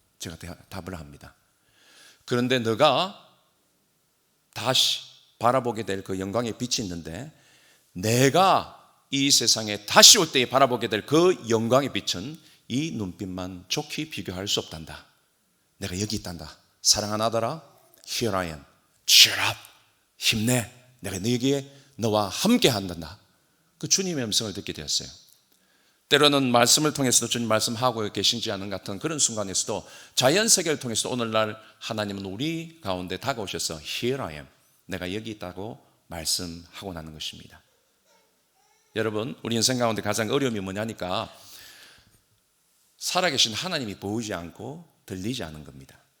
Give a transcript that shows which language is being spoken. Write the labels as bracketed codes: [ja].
[ko] 제가 답을 합니다. 그런데 너가 다시 바라보게 될 그 영광의 빛이 있는데 내가 이 세상에 다시 올 때 바라보게 될 그 영광의 빛은 이 눈빛만 좋게 비교할 수 없단다. 내가 여기 있단다. 사랑하는 아들아, [en] here I am. cheer up. [ko] 힘내. 내가 너에게 너와 함께 한단다. 그 주님의 음성을 듣게 되었어요. 때로는 말씀을 통해서도 주님 말씀하고 계신지 않은 같은 그런 순간에서도 자연 세계를 통해서 오늘날 하나님은 우리 가운데 다가오셔서 [en] here I am. [ko] 내가 여기 있다고 말씀하고 나는 것입니다. 여러분, 우리 인생 가운데 가장 어려움이 뭐냐니까 살아계신 하나님이 보이지 않고 들리지 않은 겁니다.